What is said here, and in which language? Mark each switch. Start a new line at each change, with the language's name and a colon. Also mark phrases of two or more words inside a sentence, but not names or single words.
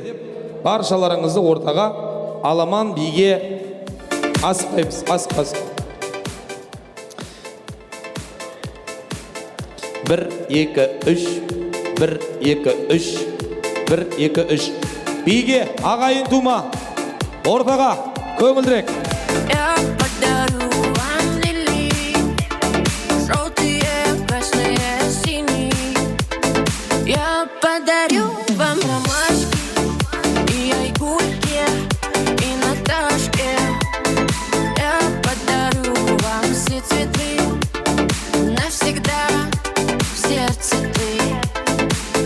Kazakh: Баршаларыңызды ортаға аламан биге асықпаймыз. Асық. 1, 2, 3. 1, 2, 3. 1, 2, 3. Биге ағайын тума. Ортаға көңілдірек.
Russian: Я подарю вам ромашки и айгульки, и Наташке. Я подарю вам все цветы, навсегда в сердце ты.